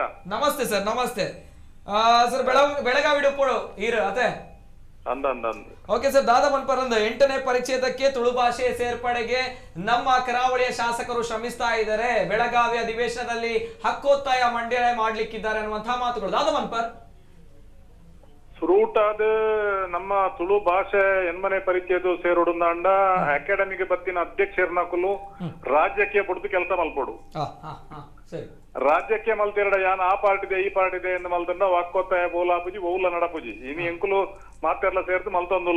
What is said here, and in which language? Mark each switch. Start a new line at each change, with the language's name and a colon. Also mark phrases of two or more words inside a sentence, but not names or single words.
Tulu: ನಮಸ್ತೆ ಸರ್, ನಮಸ್ತೆ ಸರ್. ಬೆಳಗಾವಿ ಡುಪ್ಪುಳು ಹೀರು ಅತೆ
English: okay sir.
Tulu: ದಾದಾ ಮನ್ಪರಂದ್
Kannada: 8ನೇ ಪರಿಚ್ಛೇದಕ್ಕೆ ತುಳು ಭಾಷೆ ಸೇರ್ಪಡೆಗೆ ನಮ್ಮ ಕರಾವಳಿಯ ಶಾಸಕರು ಶ್ರಮಿಸ್ತಾ ಇದ್ದಾರೆ. ಬೆಳಗಾವಿ ಅಧಿವೇಶನದಲ್ಲಿ ಹಕ್ಕೊತ್ತಾಯ ಮಂಡನೆ ಮಾಡ್ಲಿಕ್ಕಿದ್ದಾರೆ ಅನ್ನುವಂತಹ ಮಾತುಗಳು.
Tulu: ದಾದಾ ಮನ್ಪರ್ ಸುರೂಟಾದ ನಮ್ಮ ತುಳು ಭಾಷೆ ಎನ್ಮನೆ ಪರಿಚಯದು ಸೇರೋಡುಂದಾಂಡ ಅಕಾಡೆಮಿಗೆ ಬತ್ತಿನ ಅಧ್ಯಕ್ಷರ್ನಕುಲು ರಾಜ್ಯಕ್ಕೆ ಬಿಡ್ದು ಕೆಲಸ ಮಲ್ಪೋಡು. ರಾಜ್ಯಕ್ಕೆ ಮಲ್ತಿರಡ ಯಾನ್ ಆ ಪಾರ್ಟಿದೆ ಈ ಪಾರ್ಟಿದೆ ಎಂದು ಮಲ್ತಂಡ ವಾಕ್ಕೊತ್ತಾಯ ಬೋಲಾಪುಜಿ ಬೋಲ ನಡಪುಜಿ ಇನಿ ಎಂಕುಲು ಮಾತೆಲ್ಲ ಸೇರ್ದು ಮಲ್ತೊಂದುಲ್ಲ.